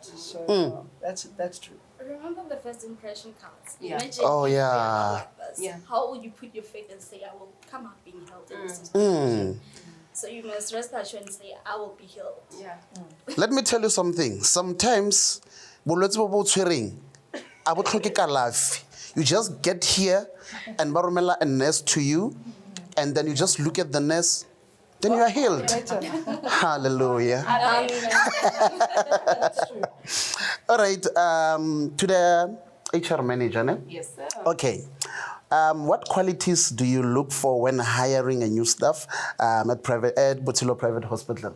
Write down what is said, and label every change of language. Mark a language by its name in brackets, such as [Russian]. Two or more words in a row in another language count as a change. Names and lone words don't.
[English] So that's true. Remember, the first impression counts. Yeah. Imagine Oh, if we are yeah. not like this. Yeah. How would you put your faith and say, I will come out being healed in this situation? So you must rest assured and say, I will be healed. Yeah. Let me tell you something. Sometimes, [Tswana] bolwetse bo bo tshwereng, a bo tlhoke kalafi. [English] You just get here and [Tswana] ba romela [English] a nurse to you, and then you just look at the nurse, then you are healed. Better. Hallelujah. That's true. All right, to the HR manager, ne? Yes, sir. Okay. What qualities do you look for when hiring a new staff at Botshilu Private Hospital?